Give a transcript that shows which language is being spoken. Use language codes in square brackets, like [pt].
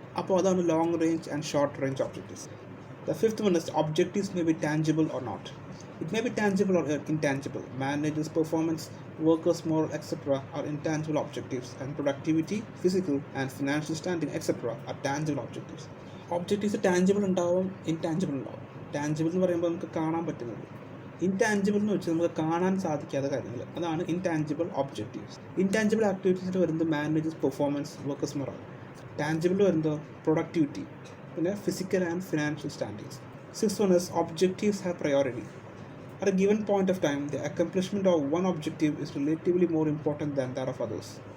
[ml] അപ്പോൾ അതാണ് long range and short range objectives. [en] The fifth one is objectives may be tangible or not. It may be tangible or intangible. Managers' performance, workers' moral, etc. are intangible objectives, and productivity, physical and financial standing, etc. are tangible objectives. [ml] Objectives tangible ഉണ്ടാവും, intangible ഉണ്ടാവും. Tangible എന്ന് പറയുമ്പോൾ നമുക്ക് കാണാൻ പറ്റുന്നത്. Intangible എന്ന് വെച്ചാൽ നമുക്ക് കാണാൻ സാധിക്കാത്ത കാര്യങ്ങൾ, അതാണ് ഇൻടാഞ്ചിബിൾ ഒബ്ജക്റ്റീവ്സ്. ഇൻടാഞ്ചിബിൾ ആക്ടിവിറ്റീസിൽ വരുന്നത് managers performance, workers morale. Tangible വരുന്നത് പ്രൊഡക്ടിവിറ്റി, പിന്നെ physical and financial standards. [en] 6th one is objectives have priority. At a given point of time, the accomplishment of one objective is relatively more important than that of others.